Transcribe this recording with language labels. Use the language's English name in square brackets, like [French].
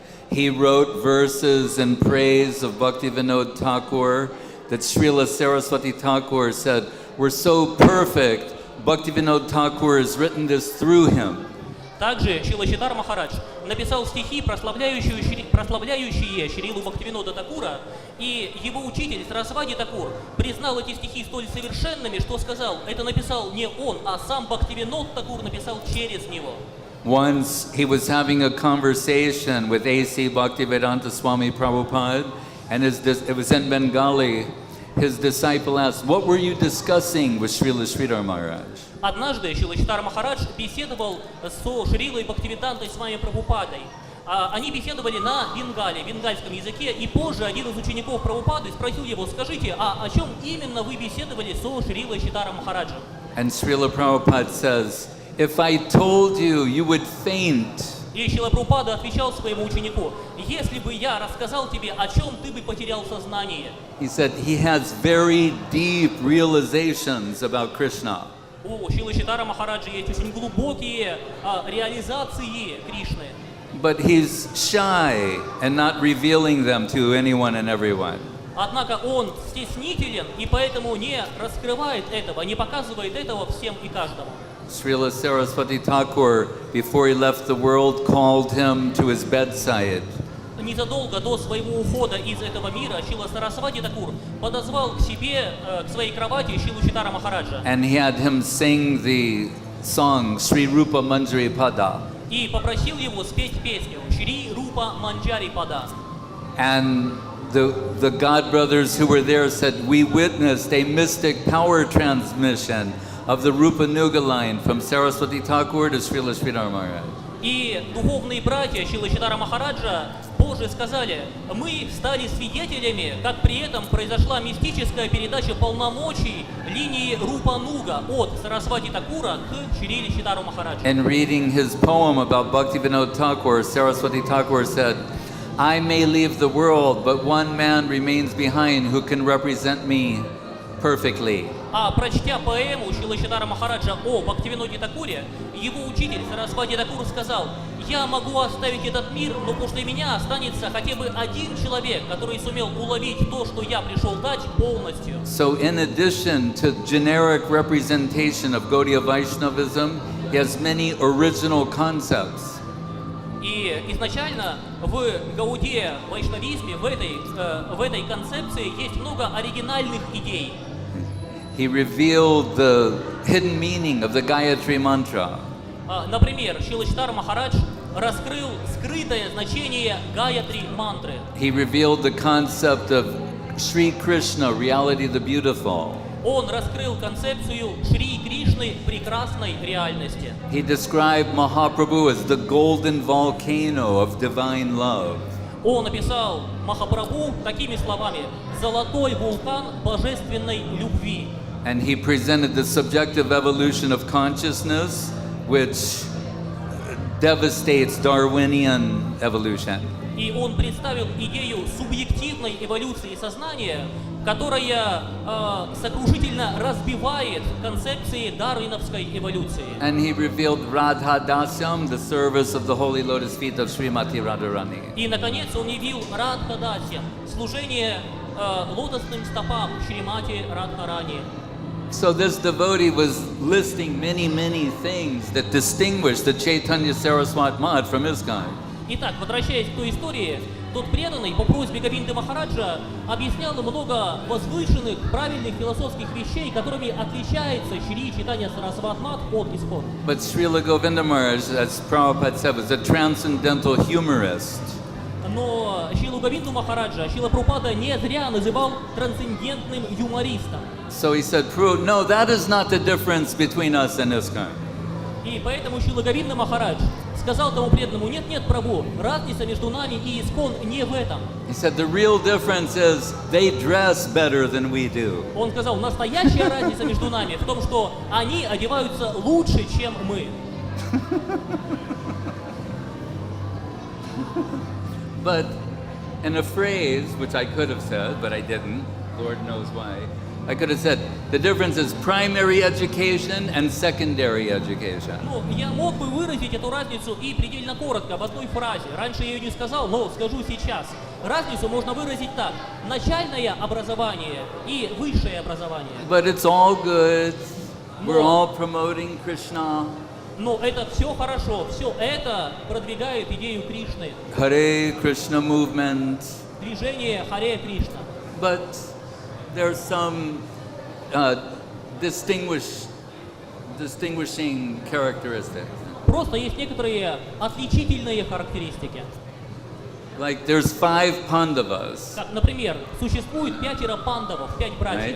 [English] He wrote verses in praise of Bhaktivinoda Thakur that Srila Saraswati Thakur said were so perfect. Bhaktivinoda Thakur has written this through him. [Russian] Также Шрила Шридхар Махарадж написал стихи, прославляющие Шрилу Бхактивинода Такура, и его учитель Сарасвати Такур признал эти стихи столь совершенными, что сказал, это написал не он, а сам Бхактивинод Такур написал через него. [English] Once he was having a conversation with A.C. Bhaktivedanta Swami Prabhupada, and it was in Bengali. His disciple asked, what were you discussing with Srila Sridhar Maharaj? [Russian] Однажды Шрила Шридхар Махарадж беседовал со Шрилой Бхактивидантой Свами Прабхупадой. Они беседовали на бенгальском языке, и позже один из учеников Прабхупады спросил его, скажите, о чем именно вы беседовали со Шрилой Шридхаром Махараджем? [English] And Srila Prabhupada says, if I told you, you would faint. [Russian] И Шрила Прабхупада отвечал своему ученику, если бы я рассказал тебе, о чем ты бы потерял сознание. [English] He said he has very deep realizations about Krishna. [Russian] У Шрилы Шридхара Махараджа есть очень глубокие реализации Кришны. [English] But he's shy and not revealing them to anyone and everyone. [Russian] Однако он стеснителен и поэтому не раскрывает этого, не показывает этого всем и каждому. [English] Srila Saraswati Thakur, before he left the world, called him to his bedside. [Russian] Незадолго до своего ухода из этого мира Шрила Сарасвати Такур подозвал к себе, к своей кровати Шрилу Шридхара Махараджа. [English] And he had him sing the song Sri Rupa Manjari Pada. [Russian] И попросил его спеть песню Шри Рупа Манджари Пада. [English] And the God brothers who were there said, we witnessed a mystic power transmission of the Rupa Nuga line from Saraswati Thakur to Srila Sridhar Maharaj. [Russian] И духовные братья Шрилы Шридхара Махараджа позже сказали, мы стали свидетелями, как при этом произошла мистическая передача полномочий линии Рупа Нуга от Сарасвати Такура к Шриле Шридхару Махараджу. [English] And reading his poem about Bhaktivinoda Thakur, Saraswati Thakur said, I may leave the world, but one man remains behind who can represent me perfectly. [Russian] А прочтя поэму Шрилы Шридхара Махараджа о Бхактивиноде Такуре, его учитель Сарасвати Такур сказал, я могу оставить этот мир, но после меня останется хотя бы один человек, который сумел уловить то, что я пришел дать полностью. [English] So in addition to generic representation of Gaudiya Vaishnavism, he has many original concepts. [Russian] И изначально в Гаудия вайшнавизме, в этой концепции есть много оригинальных идей. [English] He revealed the hidden meaning of the Gayatri Mantra. [Russian] Например, Шрила Шридхар Махарадж раскрыл скрытое значение Гаятри мантры. [English] He revealed the concept of Sri Krishna, reality the beautiful. [Russian] Он раскрыл концепцию Шри Кришны прекрасной реальности. [English] He described Mahaprabhu as the golden volcano of divine love. [Russian] Он описал Махапрабху такими словами: «Золотой вулкан божественной любви». [English] And he presented the subjective evolution of consciousness, which devastates Darwinian evolution. [Russian] И он представил идею субъективной эволюции сознания, которая сокрушительно разбивает концепции дарвиновской эволюции. [English] And he revealed Radha Dasyam, the service of the holy lotus feet of Srimati Radharani. [Russian] И, наконец, он явил Радхадасьям, служение лотосным стопам Шримати Радхарани. [English] So this devotee was listing many things that distinguish the Chaitanya Saraswat Math from ISKCON. [Russian] Итак, возвращаясь к той истории, тот преданный по просьбе Говинды Махараджа объяснял много возвышенных, правильных философских вещей, которыми отличается Шри Чайтанья Сарасват Мат от ISKCON. [English] But Srila Govinda Maharaj, as Prabhupada said, was a transcendental humorist. [Russian] Но Шрилу Говинду Махараджа Шрила Прабхупада не зря называл трансцендентным юмористом. [English] So he said, no, that is not the difference between us and ISKCON. [Russian] И поэтому Шрила Говинда Махарадж сказал тому преданному: нет, Прабху, разница между нами и ISKCON не в этом. [English] He said, the real difference is they dress better than we do. [Russian] Он сказал, настоящая разница между нами в том, что они одеваются лучше, чем мы. [English] But in a phrase, which I could have said, but I didn't, Lord knows why, I could have said, the difference is primary education and secondary education. [Russian] Ну, я мог бы выразить эту разницу и предельно коротко в одной фразе. Раньше я ее не сказал, но скажу сейчас. Разницу можно выразить так: начальное образование и высшее образование. [English] But it's all good. We're all promoting Krishna. [Russian] Но это все хорошо, все это продвигает идею Кришны. [English] Hare Krishna movement. [Russian] Движение Харе Кришна. [English] But there's some distinguishing characteristics. [Russian] Просто есть некоторые отличительные характеристики. [English] Like there's 5 Pandavas. [Russian] Как, например, существует 5 пандавов, 5 братьев.